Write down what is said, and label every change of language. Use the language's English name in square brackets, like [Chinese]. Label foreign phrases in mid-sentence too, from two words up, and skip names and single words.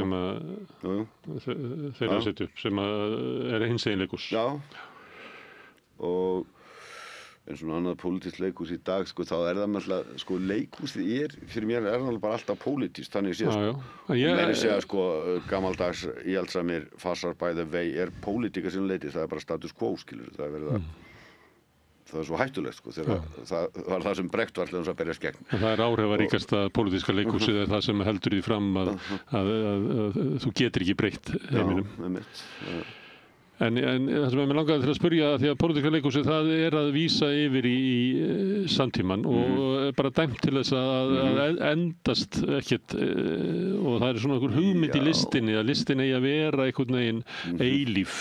[Icelandic] Sem þeirra setja upp, sem hinsegin leikhús. Já, og en svona annað pólitískt leikhús í dag, sko, þá það alltaf, sko, leikhúsið fyrir mér það bara alltaf pólitískt, þannig séð, sko. Meiri segja, sko, gamaldags, íhaldsamir, farsar [English] by the way, [Icelandic] pólitíka sem leitist, það bara [Latin] status quo, [Icelandic] skilur, það verið það svo hættulegt, sko, þegar það var það sem Brecht var alltaf að berjast gegn. Það áhrifaríkasta pólitíska leikhúsið það sem heldur því fram að þú getur ekki breytt heiminum. Já, einmitt. En það sem mér langaði til að spyrja því að pólitíska leikhúsið það að vísa yfir í samtíman og bara dæmt til þess að endast ekkert og það svona einhver hugmynd í listinni að listin eigi að vera einhvern veginn eilíf.